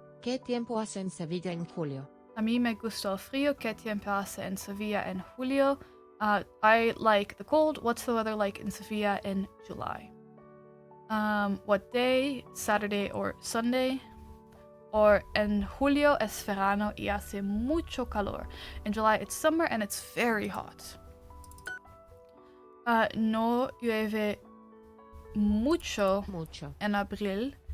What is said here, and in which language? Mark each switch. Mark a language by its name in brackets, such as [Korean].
[Spanish] ¿Qué tiempo hace en Sevilla en julio? A mí me gusta el frío. ¿Qué tiempo hace en Sevilla en julio? [English] I like the cold. What's the weather like in Sevilla in July? What day? Saturday or Sunday? [Spanish] Or en julio es verano y hace mucho calor. [English] In July it's summer and it's very hot. [Spanish] No llueve mucho en abril.